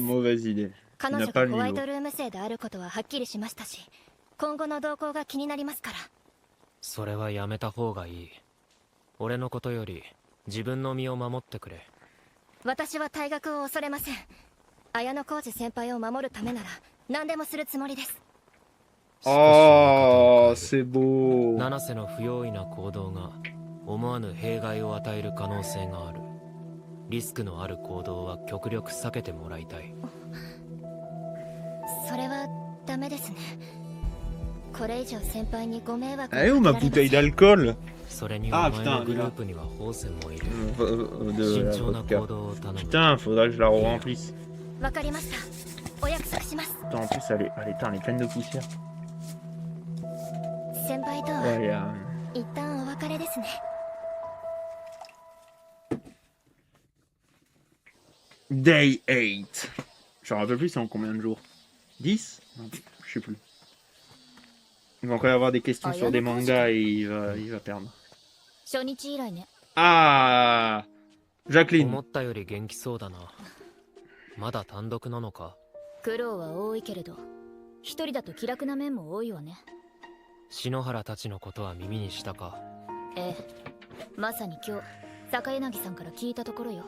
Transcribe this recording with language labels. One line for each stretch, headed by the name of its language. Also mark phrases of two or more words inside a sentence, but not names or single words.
Japanese: 彼女がホワイトルーム生であることははっきりしましたし、今後の動向が気になりますから。それはやめた方がいい。俺のことより自分の身を守ってくれ。私は退学を恐れません。綾小路先輩を守るためなら何でもするつもりです。
French: ああ、c'est beau。
Japanese: 七瀬の不用意な行動が思わぬ弊害を与える可能性がある。リスクのある行動は極力避けてもらいたい。それはダメですね。これ以上先輩にご迷惑を。
French: Eh, où ma bouteille d'alcool?
Japanese: それにお前のグループにはホーセンもいる。慎重な行動を頼む。
French: Putain, faudrait que je la remplisse.
Japanese: わかりました。お約束します。
French: Putain, en plus, elle est pleine de poussière.
Japanese: 先輩と
French: Ouais,
Japanese: は一旦お別れですね。
French: Day 8. Je me rappelle plus, c'est en combien de jours? 10? Non, je sais plus. Il va encore y avoir des questions sur des mangas et il va perdre.
Japanese: 初日以来ね。
French: Ah, Jacqueline.
Japanese: 思ったより元気そうだな。まだ単独なのか？苦労は多いけれど、一人だと気楽な面も多いわね。篠原たちのことは耳にしたか？ええ、まさに今日坂柳さんから聞いたところよ。